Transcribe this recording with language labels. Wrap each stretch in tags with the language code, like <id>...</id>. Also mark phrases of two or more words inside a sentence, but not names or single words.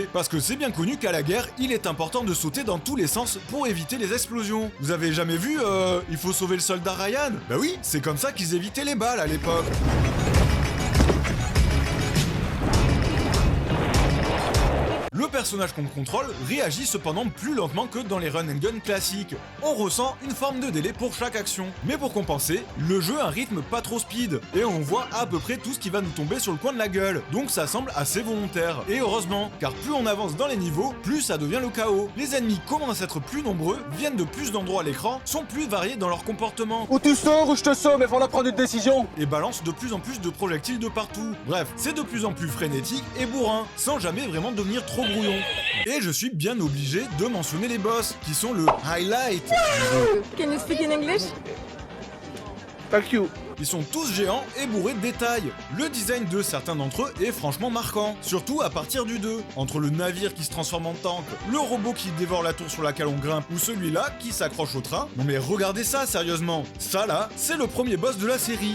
<fr>Parce que c'est bien connu qu'à la guerre, il est important de sauter dans tous les sens pour éviter les explosions. Vous avez jamais vu il faut sauver le soldat Ryan? Bah oui, c'est comme ça qu'ils évitaient les balles à l'époque. Le personnage qu'on contrôle réagit cependant plus lentement que dans les</fr> <en>run and gun</en> <fr>classiques. On ressent une forme de délai pour chaque action. Mais pour compenser, le jeu a un rythme pas trop speed, et on voit à peu près tout ce qui va nous tomber sur le coin de la gueule. Donc ça semble assez volontaire. Et heureusement, car plus on avance dans les niveaux, plus ça devient le chaos. Les ennemis commencent à être plus nombreux, viennent de plus d'endroits à l'écran, sont plus variés dans leur comportement. Ou tu sors ou je te sauve, mais faut la prendre une décision. Et balancent de plus en plus de projectiles de partout. Bref, c'est de plus en plus frénétique et bourrin, sans jamais vraiment devenir trop brouillon. Et je suis bien obligé de mentionner les boss, qui sont le highlight.</fr> <en>Can you speak in English? Fuck you.</en> <fr>Ils sont tous géants et bourrés de détails. Le design de certains d'entre eux est franchement marquant, surtout à partir du 2. Entre le navire qui se transforme en tank, le robot qui dévore la tour sur laquelle on grimpe, ou celui-là qui s'accroche au train. Non mais regardez ça sérieusement. Ça là, c'est le premier boss de la série.</fr>